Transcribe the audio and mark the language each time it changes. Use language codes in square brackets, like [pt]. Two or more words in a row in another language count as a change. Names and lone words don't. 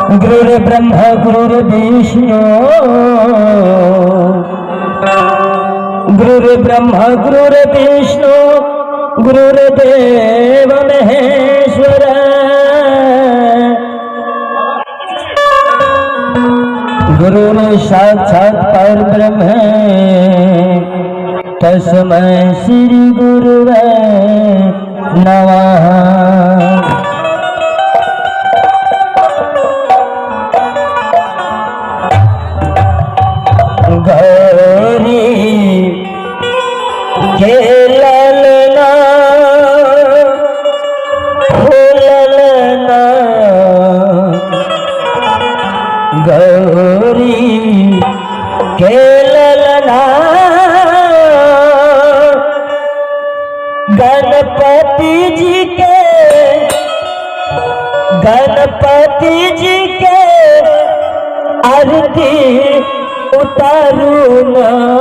[sa] गुरुर्ब्रह्मा गुरुर्विष्णु गुरुर्ब्रह्मा गुरुर्विष्णु गुरुर्देव महेश्वर गुरु साक्षात् परब्रह्म तस्मै श्री गुरुवे नमः। [bho] गौरी के ललना फूलना गौरी के ललना गणपति जी के आरती उतारू ना